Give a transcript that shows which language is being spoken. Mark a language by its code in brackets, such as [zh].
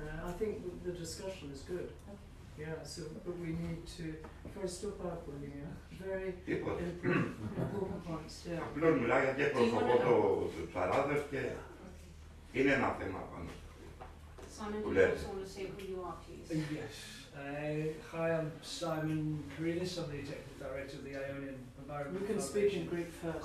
[en] I think the discussion is good. Yeah, so but we need to first stop out with very important points. Yeah. [el] Απλώς μιλάω γιατί εκπροσωπώ τους ψαράδες και είναι ένα θέμα πάνω. [en] Simon, do you also want to say who you are, please? Yes. Hi, I'm Simon Karidis. I'm the Executive Director of the Ionian Environment You can speak in Greek first.